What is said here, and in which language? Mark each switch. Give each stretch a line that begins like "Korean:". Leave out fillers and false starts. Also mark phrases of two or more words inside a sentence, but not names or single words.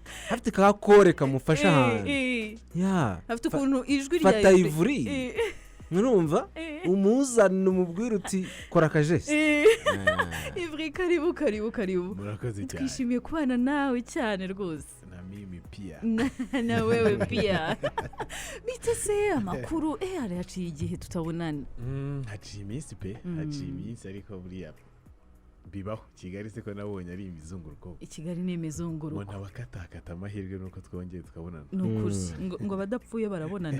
Kinyarwanda: afite kakore kamufasha hantu afite ukuntu ijwi rya fata Yverry murumva umuzana umubwira uti kora akajesi Yverry karibu twishimiye kubana nawe cyane rwose
Swahili: na mimi pia na wewe pia
Kinyarwanda: bite se amakuru ari haciye igihe tutabonana haciye iminsi ariko buriya bibaho Kigali se ko nabonye ari imizunguruko Kigali ni imizunguruko ubona bakatakata amahirwe nuko twongeye tukabonana nukuzi ngo badapfuye barabonana